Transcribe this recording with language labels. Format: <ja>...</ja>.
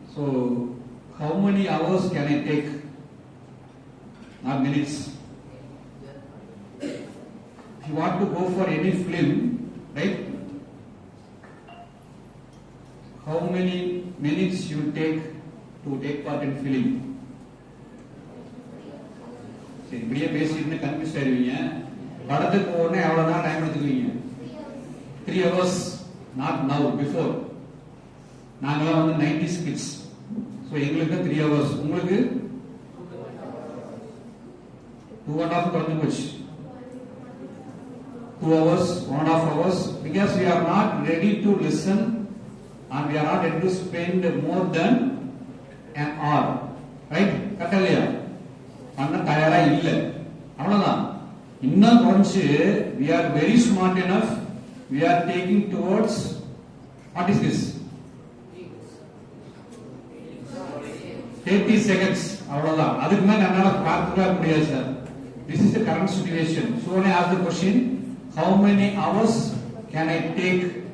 <en>So how many hours can I take? Not minutes. If you want to go for any film, right? How many minutes you take to take part in film?</en> <ta>சரி, இப்படியே பேசிட்டு confuse ஆயிருவீங்க. படத்துக்கு உடனே எவ்வளவு நேரம் time எடுத்துக்குவீங்க?</ta> <en>3 hours, not now, before.</en> <ta>நாங்களாம் வந்து</ta> <en>90s kids.</en> <ta>So எங்களுக்கு 3 hours. உங்களுக்கு 2.5 குறைஞ்சு போச்சு.</ta> <en>2 hours, 1.5 hours, because we are not ready to listen and we are not ready to spend more than an hour.</en> <ta>Right? கரெக்டா? பண்ண தயாரா இல்ல. அவ்வளவுதான். இன்னும் குறைஞ்சு</ta> <en>we are very smart enough, we are taking towards, what is this? 30 seconds. அவ்வளவுதான்.</en> <ta>அதுக்கு மேல என்னால பார்க்கவே முடியாது sir.</ta> <en>This is the current situation. So when I ask the question, how many hours can I take?</en>